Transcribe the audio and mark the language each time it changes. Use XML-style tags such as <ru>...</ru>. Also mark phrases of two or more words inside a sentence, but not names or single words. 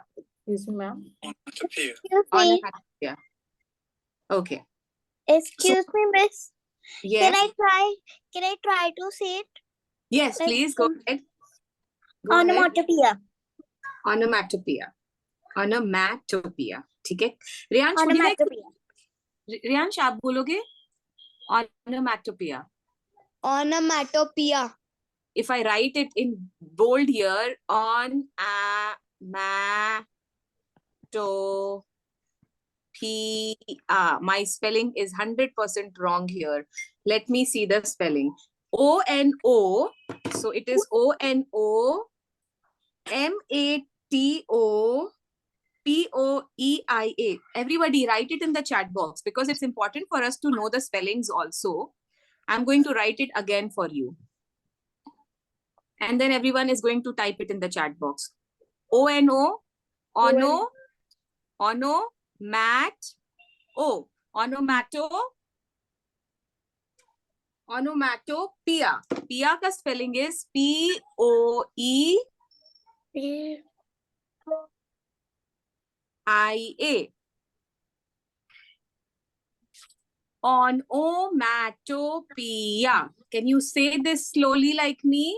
<en>Excuse me, ma'am. Onomatopoeia. Onomatopoeia. Okay. Excuse me, miss. Yes. Can I try to say it? Yes, please go ahead. Onomatopoeia. Onomatopoeia. Onomatopoeia.</en> <hi>ठीक है? रियांश,</hi> <en>Onomatopoeia.</en> <hi>रियांश, आप बोलोगे?</hi> <en>Onomatopoeia. Onomatopoeia. If I write it in bold here, my spelling is 100% wrong here. Let me see the spelling. O-N-O, so it is O-N-O-M-A-T-O-P-O-E-I-A. Everybody write it in the chat box because it's important for us to know the spellings also. I'm going to write it again for you. And then everyone is going to type it in the chat box. O-N-O, ono, mat, o, onomatopoeia. Pia ka spelling is P-O-E-I-A. Onomatopoeia. Can you say this slowly like me?</en>